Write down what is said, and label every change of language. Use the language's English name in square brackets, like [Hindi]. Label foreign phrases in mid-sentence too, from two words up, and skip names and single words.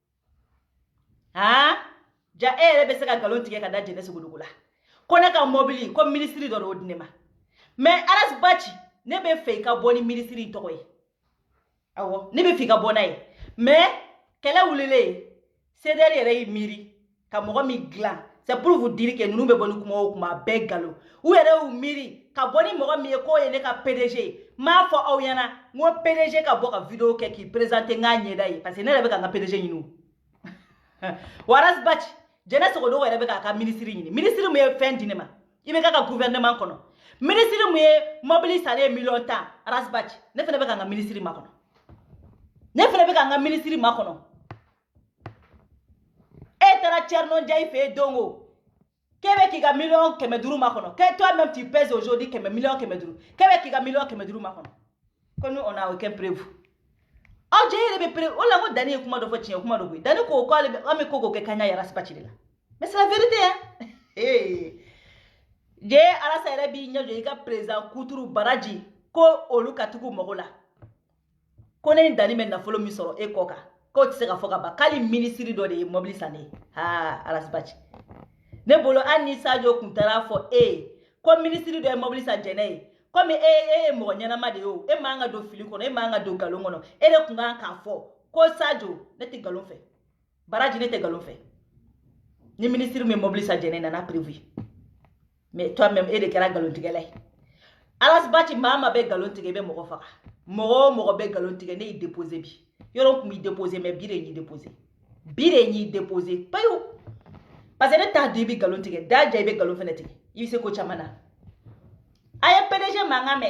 [Bambara] ja e yɛrɛ bɛ se ka nkalon tigɛ ka da Jɛnɛ Sogodogo la ko ne ka mobili ko ministre dɔ de y'o di ne ma mais Aras Bachi ne bɛ fɛ i ka bɔ ni ministre in tɔgɔ ye awɔ ne bɛ fɛ i ka bɔ n'a ye mais kɛlɛ wulilen CDR yɛrɛ y'i miiri ka mɔgɔ min dilan [French] c'est pour vous dire que [Bambara] ninnu bɛ bɔ ni kuma o kuma a bɛɛ nkalon u yɛrɛ y'u miiri ka bɔ ni mɔgɔ min ye k'o ye ne ka PDG ye m'a fɔ aw ɲɛna n ko PDG ka bɔ ka vidéo kɛ k'i présenter n k'a ɲɛda ye [French] parce que [Bambara] ne yɛrɛ bɛ ka n ka PDG ɲini o wa Aras Bachi Jɛnɛ Sogodogo yɛrɛ bɛ k'a ka ministre ɲini ministre min ye fɛn di ne ma i bɛ k'a ka gouvernement kɔnɔ ministre min ye mobili salen miliyɔn 10 Aras Bachi ne fana bɛ ka n ka ministre makɔnɔ ne fana bɛ ka n ka ministre makɔnɔ e taara Thierno Ndiaye fɛ yen don o k'e bɛ k'i ka miliyɔn 500 makɔnɔ [French] que toi-même tu pèses aujourd'hui [Bambara] miliyɔn 500 k'e bɛ k'i ka miliyɔn 500 makɔnɔ ko [French] nous on a aucun prévu [Bambara] aw jɛ yɛrɛ bɛ prévu o la ko Dani ye kuma dɔ fɔ tiɲɛ kuma dɔ koyi Dani ko k'ale bɛ an bɛ ko k'o kɛ kaɲa ye Aras Bachi de la [French] mais c'est la vérité hein [Bambara] jɛ Arasa yɛrɛ b'i ɲɛ jɔ i ka président Kuturu Baraji ko olu ka tugu mɔgɔ la ko ne ni Dani bɛ nafolo min sɔrɔ e kɔ kan k'o tɛ se ka fɔ ka ban k'ale ministre dɔ de ye mobili san ne ye Aras Bachi ne bolo hali ni Sadio kun taara fɔ ko ministre dɔ ye mobili san Jɛnɛ ye komi e ye mɔgɔ ɲɛnama de ye o e man ka don fili kɔnɔ e man ka don nkalon kɔnɔ e de kun kan k'a fɔ ko Sadio ne tɛ nkalon fɛ Baraji ne tɛ nkalon fɛ ni ministre min ye mobili san Jɛnɛ nana [French] prévu mais toi-même [Bambara] e de kɛra nkalontigɛla ye Aras Bachi maa ma bɛ nkalon tigɛ i bɛ mɔgɔ faga mɔgɔ o mɔgɔ bɛ nkalon tigɛ ne y'i déposé bi yɔrɔ kun b'i déposé mais bi de y'i déposé payo [French] parce que [Bambara] ne t'a di i bɛ nkalon tigɛ da ja i bɛ nkalon fɛnɛ tigɛ i bɛ se ko caman na a ye PDG mankan mɛn